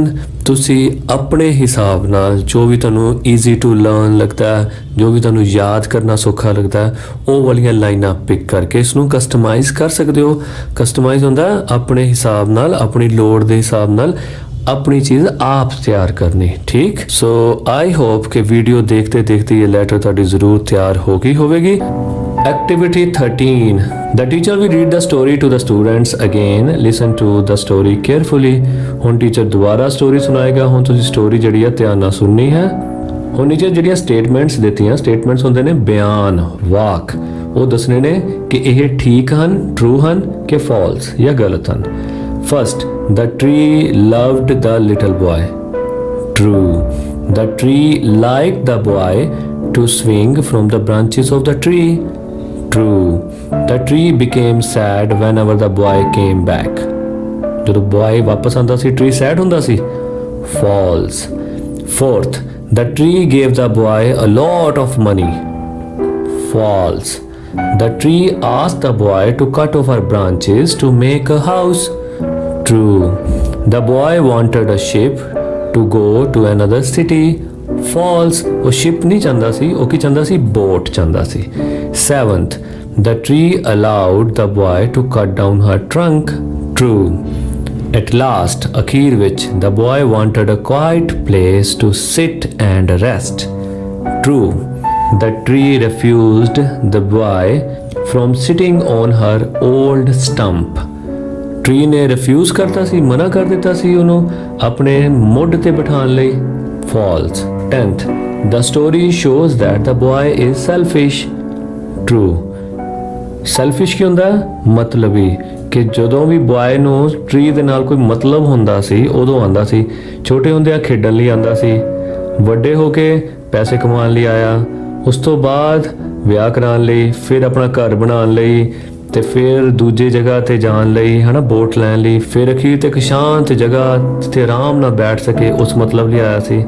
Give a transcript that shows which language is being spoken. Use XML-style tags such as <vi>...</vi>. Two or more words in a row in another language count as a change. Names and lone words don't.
<pa>ਤੁਸੀਂ ਆਪਣੇ ਹਿਸਾਬ ਨਾਲ ਜੋ ਵੀ ਤੁਹਾਨੂੰ</pa> <en>easy to learn</en> <pa>ਲੱਗਦਾ ਹੈ ਜੋ ਵੀ ਤੁਹਾਨੂੰ ਯਾਦ ਕਰਨਾ ਸੌਖਾ ਲੱਗਦਾ ਹੈ ਉਹ ਵਾਲੀਆਂ ਲਾਈਨਾਂ ਪਿਕ ਕਰਕੇ ਇਸ ਨੂੰ ਕਸਟਮਾਈਜ਼ ਕਰ ਸਕਦੇ ਹੋ. ਕਸਟਮਾਈਜ਼ ਹੁੰਦਾ ਆਪਣੇ ਹਿਸਾਬ ਨਾਲ ਆਪਣੀ ਲੋੜ ਦੇ ਹਿਸਾਬ ਨਾਲ</pa> <hi>अपनी चीज़ आप तैयार करनी. ठीक. सो</hi> <en>I hope</en> <hi>कि वीडियो देखते देखते ये लेटर थोड़ी ज़रूर तैयार होगी होगी.</hi> <en>Activity 13. The teacher will read the story to the students again. Listen to the story carefully.</en> <pa>ਹੁਣ ਟੀਚਰ ਦੁਬਾਰਾ ਸਟੋਰੀ ਸੁਣਾਏਗਾ. ਹੁਣ ਤੁਸੀਂ ਸਟੋਰੀ ਜਿਹੜੀ ਹੈ ਧਿਆਨ ਨਾਲ ਸੁਣਨੀ ਹੈ. ਹੁਣ ਨੀਚੇ ਜਿਹੜੀਆਂ ਸਟੇਟਮੈਂਟਸ ਦਿੱਤੀਆਂ ਸਟੇਟਮੈਂਟਸ ਹੁੰਦੇ ਨੇ ਬਿਆਨ ਵਾਕ. ਉਹ ਦੱਸਣੇ ਨੇ ਕਿ ਇਹ ਠੀਕ ਹਨ ਟਰੂ ਹਨ ਕਿ ਫਾਲਸ ਜਾਂ ਗਲਤ ਹਨ.</pa> <en>First, the tree loved the little boy. True. The tree liked the boy to swing from the branches of the tree. True. The tree became sad whenever the boy came back.</en> <pa>ਜਦੋਂ boy ਵਾਪਸ ਆਂਦਾ ਸੀ</pa> <en>tree sad</en> <pa>ਹੁੰਦਾ ਸੀ.</pa> <en>False. Fourth, the tree gave the boy a lot of money. False. The tree asked the boy to cut off her branches to make a house. True. The boy wanted a ship to go to another city. False.</en> <pa>ਉਹ ship ਨਹੀਂ ਚਾਹੁੰਦਾ ਸੀ ਉਹ ਕੀ ਚਾਹੁੰਦਾ ਸੀ boat ਚਾਹੁੰਦਾ ਸੀ.</pa> <en>Seventh, the tree allowed the boy to cut down her trunk. True. At last,</en> <pa>ਅਖੀਰ ਵਿੱਚ</pa> <en>the boy wanted a quiet place to sit and rest. True. The tree refused the boy from sitting on her old stump.</en> <pa>ਟਰੀ ਨੇ ਰਿਫਿਊਜ਼ ਕਰਤਾ ਸੀ ਮਨਾ ਕਰ ਦਿੱਤਾ ਸੀ ਉਹਨੂੰ ਆਪਣੇ ਮੁੱਢ ਤੇ ਬਿਠਾਉਣ ਲਈ. ਫਾਲਸ.</pa> <en>10th, the story shows that the boy is selfish. True.</en> <pa>ਸੈਲਫਿਸ਼ ਕੀ ਹੁੰਦਾ ਮਤਲਬੀ ਕਿ ਜਦੋਂ ਵੀ ਬॉय ਨੂੰ ਟਰੀ ਦੇ ਨਾਲ ਕੋਈ ਮਤਲਬ ਹੁੰਦਾ ਸੀ ਉਦੋਂ ਆਂਦਾ ਸੀ. ਛੋਟੇ ਹੁੰਦਿਆਂ ਖੇਡਣ ਲਈ ਆਂਦਾ ਸੀ. ਵੱਡੇ ਹੋ ਕੇ ਪੈਸੇ ਕਮਾਉਣ ਲਈ ਆਇਆ. ਉਸ ਤੋਂ ਬਾਅਦ ਵਿਆਹ ਕਰਾਉਣ ਲਈ ਫਿਰ ਆਪਣਾ ਘਰ ਬਣਾਉਣ ਲਈ ਤੇ ਫਿਰ ਦੂਜੀ ਜਗ੍ਹਾ ਤੇ ਜਾਣ ਲਈ ਹਨਾ ਬੋਟ ਲੈਣ ਲਈ ਫਿਰ ਅਖੀਰ ਤੇ ਇੱਕ ਸ਼ਾਂਤ ਜਗ੍ਹਾ ਜਿੱਥੇ ਆਰਾਮ ਨਾਲ ਬੈਠ ਸਕੇ ਉਸ ਮਤਲਬ ਲਈ ਆਇਆ ਸੀ.</pa>